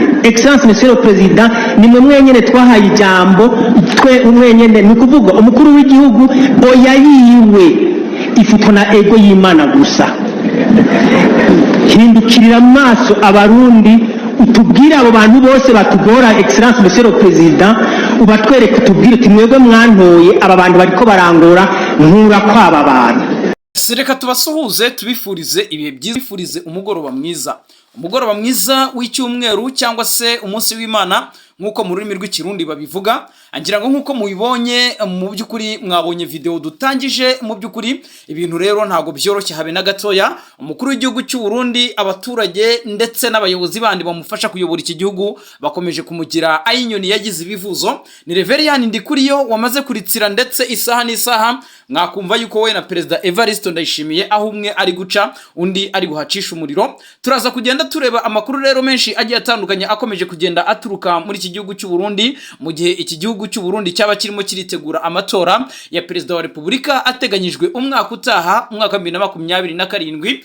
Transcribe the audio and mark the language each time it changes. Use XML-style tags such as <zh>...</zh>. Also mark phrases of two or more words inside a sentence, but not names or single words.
<fr>Excellence Monsieur le Président,</fr> <rn>nimwe mwenyene twahaye ijambo, twe umwenyene ni kuvuga umukuru w'igihugu oya yiwe ifutwa na ego y'Imana gusa. Hindukirira amaso abarundi, utubwira abo bantu bose batugora.</rn> <fr>Excellence Monsieur le Président,</fr> <rn>ubatwereke utubwire uti mwebwe mwantoye aba bantu bariko barangora nkura kwaba bantu.</rn> <rw>Reka tubasuhuze tubifurize ibihe byiza, bifurize umugoroba mwiza w'icyumweru cyangwa se umunsi w'Imana nkuko mu rurimi rw'ikirundi babivuga. Angira ngo nkuko mubibonye mu byukuri mwabonye video dutangije, mu byukuri ibintu rero ntago byoroshye habe na gatoya. Umukuru w'igihugu cy'u Burundi, abaturage ndetse n'abayobozi bandi bamufasha kuyobora iki gihugu bakomeje kumugira ayinyoni yagize ibivuzo. Ni Reverien Ndikuriyo wamaze kuritsira ndetse isaha n'isaha mwakumva yuko we na Perezida Evariste Ndayishimiye aho umwe ari guca undi ari guhacisha umuriro. Turaza kugenda tureba amakuru rero menshi agiye atandukanye akomeje kugenda aturuka muri iki gihugu cy'u Burundi, mu gihe iki gihugu cy'u Burundi cyaba kirimo kiritegura amatora ya Perezida wa Repubulika ateganyijwe umwaka utaha, umwaka 2027.</rw>